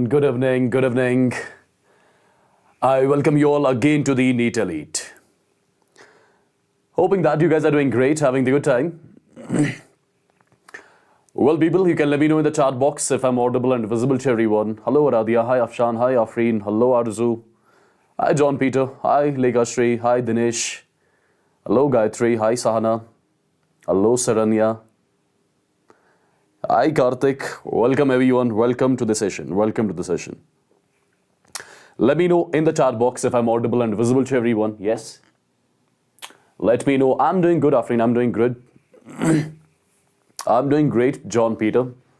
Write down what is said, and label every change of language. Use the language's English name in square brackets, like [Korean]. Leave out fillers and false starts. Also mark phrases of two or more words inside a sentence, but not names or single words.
[English] Good evening, good evening. I welcome you all again to the NEET Elite. Hoping that you guys are doing great, having the good time. Well, people, you can let me know in the chat box if I'm audible and visible to everyone. Hello, Aradia. Hi, Afshan. Hi, Afreen. Hello, Arzu. Hi, John Peter. Hi, Lekashri. Hi, Dinesh. Hello, Gayatri. Hi, Sahana. Hello, Saranya. Hi Karthik, welcome everyone, welcome to the session, Let me know in the chat box if I'm audible and visible to everyone, yes. Let me know, I'm doing good Afreen, I'm doing good. I'm doing great, John Peter.